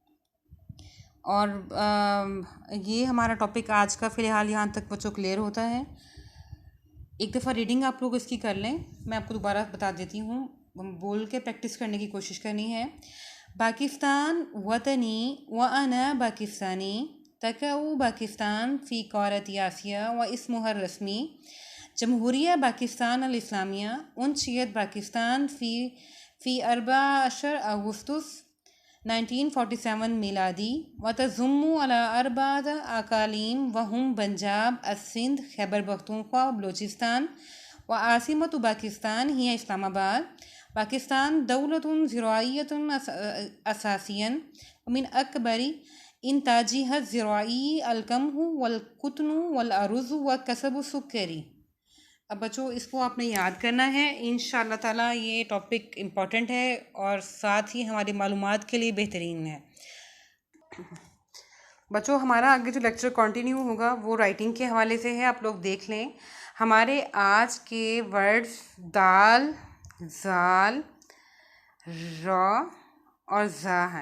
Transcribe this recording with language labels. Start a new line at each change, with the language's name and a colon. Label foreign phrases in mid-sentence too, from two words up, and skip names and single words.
Urdu: اور یہ ہمارا ٹاپک آج کا فی الحال یہاں تک بچوں کلیئر ہوتا ہے. ایک دفعہ ریڈنگ آپ لوگ اس کی کر لیں، میں آپ کو دوبارہ بتا دیتی ہوں، بول کے پریکٹس کرنے کی کوشش کرنی ہے.
Arabic: باكستان وطني وأنا باكستاني، تقع باكستان في قارة آسيا واسمها الرسمي، جمهورية باكستان الإسلامية، أنشئت باكستان في 14 أغسطس 1947 ميلادي، وتضم على أربعة أقاليم وهم بنجاب، سند، خيبر بختونخوا، بلوشستان، وعاصمة باكستان هي إسلام آباد. باكستان دولة زراعية أساسية، من أكبر إنتاجها الزراعي القمح والقطن والأرز وقصب السكر.
Urdu: اب بچوں اس کو آپ نے یاد کرنا ہے,
Arabic: إن شاء الله تعالى
Urdu: یہ ٹاپک امپورٹنٹ ہے اور ساتھ ہی ہماری معلومات کے لیے بہترین ہے. بچوں ہمارا آگے جو لیکچر کنٹینیو ہوگا وہ رائٹنگ کے حوالے سے ہے، آپ لوگ دیکھ لیں. ہمارے آج کے ورڈز دال، ذال، ر اور زا ہیں.